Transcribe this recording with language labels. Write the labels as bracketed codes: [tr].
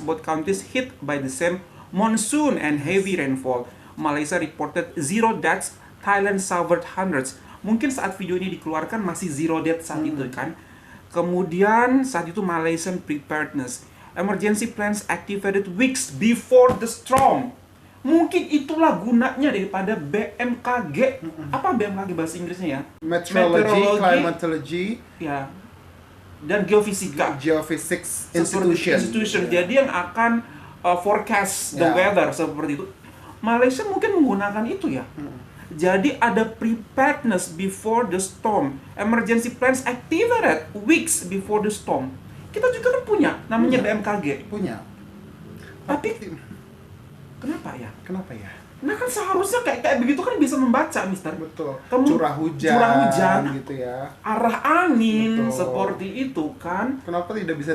[en] Both countries hit by the same monsoon and heavy rainfall. Malaysia reported 0 deaths, Thailand suffered hundreds. [id] Mungkin saat video ini dikeluarkan masih [en] 0 deaths [id] saat itu kan. Kemudian saat itu Malaysian preparedness. [en] Emergency plans activated weeks before the storm. [id] Mungkin itulah gunanya daripada BMKG. Apa BMKG bahasa Inggrisnya ya? [en] Meteorology, climatology, [id] Ya. Dan geofisika. [en] geophysics [id] Seperti institution. Jadi yang akan [en] forecast the [id] Ya. weather seperti itu. Malaysia mungkin menggunakan itu ya. Jadi ada [en] preparedness before the storm. Emergency plans activated weeks before the storm. [id] Kita juga kan punya, namanya BMKG. Punya. Tapi kenapa ya? Kenapa ya? Nah kan seharusnya kayak begitu kan bisa membaca, Mister. Betul. Kamu curah hujan gitu ya. Arah angin Betul. seperti itu kan. Kenapa tidak bisa